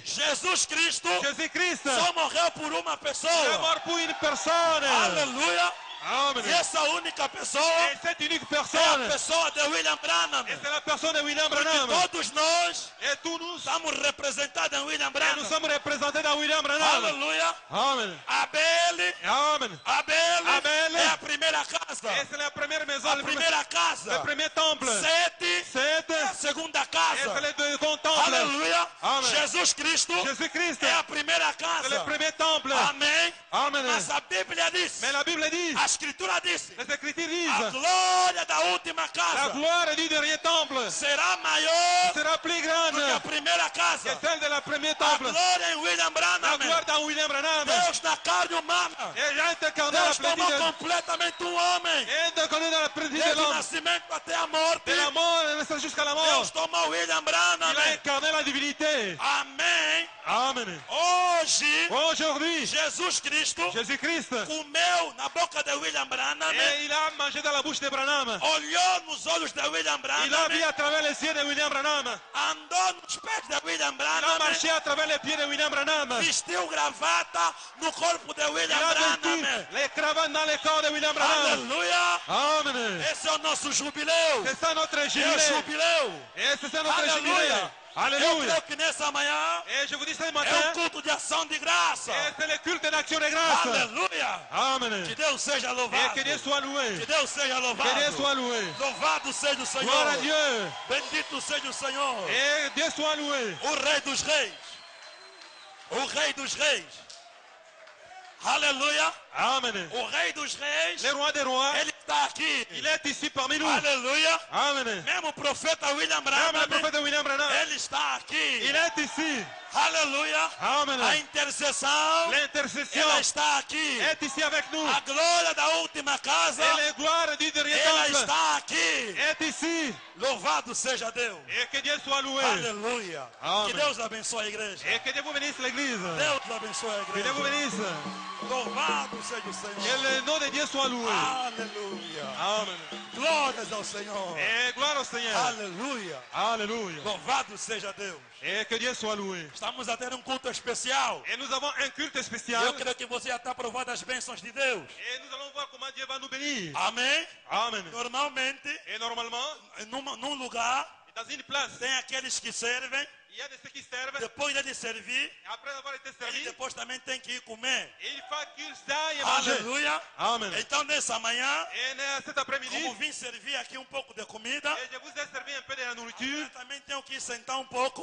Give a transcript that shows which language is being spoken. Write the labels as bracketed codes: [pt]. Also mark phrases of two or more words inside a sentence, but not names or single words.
[pt] Jesus Cristo [fr] Jésus-Christ [pt] só morreu por uma [fr] est [pt] pessoa. [fr] mort pour une personne. [pt] Aleluia. [fr] Amen. [pt] E essa única pessoa [fr] Et cette unique [pt] é a [fr] personne, [pt] pessoa de William Branham. [fr] et c'est la personne de William [pt] Porque [fr] Branham. [pt] todos nós [fr] Et tous nous, [pt] estamos representados em William [fr] et [pt] Branham. [fr] nous sommes représentés dans William Branham. [pt] Aleluia. [fr] Amen. [pt] Abel, [fr] Amen. [pt] Abel é a primeira casa. [fr] Et c'est la première maison, [pt] A [fr] le [pt] primeira casa. [fr] premier temple. [pt] Sete [fr] C'est [pt] é a segunda [fr] et [pt] casa. [fr] c'est le second temple. [pt] Aleluia. [fr] Amen. [pt] Jesus Cristo [fr] Jésus-Christ, [pt] é a primeira [fr] c'est le [pt] casa. [fr] premier temple. [pt] Amém. [fr] Amen. [pt] Mas a Bíblia diz, [fr] Mais la Bible dit, [pt] a Escritura disse, [fr] les Écritures [pt] a [fr] disent, [pt] glória da última [fr] la [pt] casa [fr] gloire du dernier temple [pt] será maior [fr] sera plus grande [pt] do que a primeira [fr] que [pt] casa. [fr] celle de la première [pt] A [fr] temple. [pt] glória em William [fr] La [pt] Branham. [fr] gloire dans William Branham. [pt] Deus na carne humana. [fr] Et j'ai intercarné la [pt] Deus tomou [fr] plénitude. [pt] completamente homem. [fr] Et intercarné dans la plénitude de [pt] Desde o [fr] l'homme. [pt] nascimento até a morte. [fr] De la mort jusqu'à la mort. [pt] Deus tomou William Branham. [fr] Il a incarné la divinité. [pt] Amém. [fr] Amen. [pt] Hoje, [fr] Aujourd'hui, [pt] Jesus Cristo [fr] Jésus-Christ, [pt] comeu na boca de William Branham. [fr] et il a mangé dans la bouche de Branham. [pt] Olhou nos olhos de William [fr] Il a vu [pt] Branham. [fr] à travers les yeux de William Branham. [pt] Andou nos pés de William [fr] Il a [pt] Branham. [fr] marché à travers les pieds de William Branham. [pt] Vestiu gravata no corpo de [fr] Il [pt] William [fr] a vêtu [pt] Branham. [fr] les cravates dans les corps de William Branham. [pt] Aleluia. [fr] Amen. [pt] Esse é o nosso jubileu. [fr] C'est ça notre [pt] É o [fr] jubilé. [pt] jubileu. [fr] Et c'est ça notre Alléluia. jubilé. [pt] Eu [fr] Alléluia. [pt] creio que nessa manhã [fr] Et je vous dis ce [pt] é [fr] matin, [pt] um culto de ação de graça. [fr] et c'est le culte d'action de grâce. [pt] Aleluia. [fr] Amen. [pt] Que Deus seja [fr] Et [pt] louvado. [fr] que Dieu soit loué. [pt] Que Deus seja [fr] Que Dieu [pt] louvado. [fr] soit loué. [pt] Louvado seja o Senhor. [fr] Gloire à Dieu. [pt] Bendito seja o Senhor. [fr] Et Dieu soit loué. [pt] O Rei dos Reis. O Rei dos Reis. Aleluia. [fr] Amen. [pt] O Rei dos Reis. [fr] Le roi des rois, [pt] Ele está aqui. [fr] il est ici parmi nous. [pt] Aleluia. [fr] Amen. [pt] Mesmo o profeta William [fr] Même le [pt] Branham. [fr] prophète William Branham, [pt] Ele está aqui. [fr] il est ici. [pt] Aleluia. [fr] Amen. [pt] A intercessão, [fr] L'intercession [pt] ela está aqui. [fr] est ici avec nous. [pt] A glória da última casa, [fr] Et les gloires du dernier [pt] ela [fr] temple [pt] está aqui. [fr] est ici. [pt] Louvado seja Deus. [fr] Et que Dieu soit loué. [pt] Aleluia. [fr] Amen. [pt] Que Deus abençoe a igreja. [fr] Et que Dieu vous bénisse l'église. [pt] Deus abençoe a [fr] Que Dieu vous [pt] igreja. [fr] bénisse. [pt] Louvado seja o [fr] Que [pt] Senhor. [fr] le nom de Dieu soit loué. [pt] Aleluia. [fr] Amen. [pt] Glórias ao Senhor. [fr] Et gloire au Seigneur. [pt] Aleluia. [fr] Alléluia. [pt] Louvado seja Deus. [fr] Et que Dieu soit loué. [pt] Estamos a ter um culto especial. [fr] Et nous avons un culte spécial. [pt] Eu creio que você já está provando as bênçãos de Deus. [fr] Et nous allons voir comment Dieu va nous bénir. [pt] Amém? [fr] Amen. [pt] Normalmente, [fr] Et normalement, [pt] num lugar, [fr] dans une place, [pt] tem aqueles que servem. [fr] il y a de ceux qui servent. [pt] Depois de servir, [fr] Et après avoir été [pt] ele [fr] servis, [pt] depois também tem que ir comer. [fr] il faut qu'ils aillent manger. [pt] Aleluia. [fr] Amen. [pt] Então, nessa manhã, [fr] Et cet après-midi, [pt] como vim servir aqui um pouco de comida, [fr] et je vous ai servi un peu de la nourriture. [pt] eu também tenho que sentar um pouco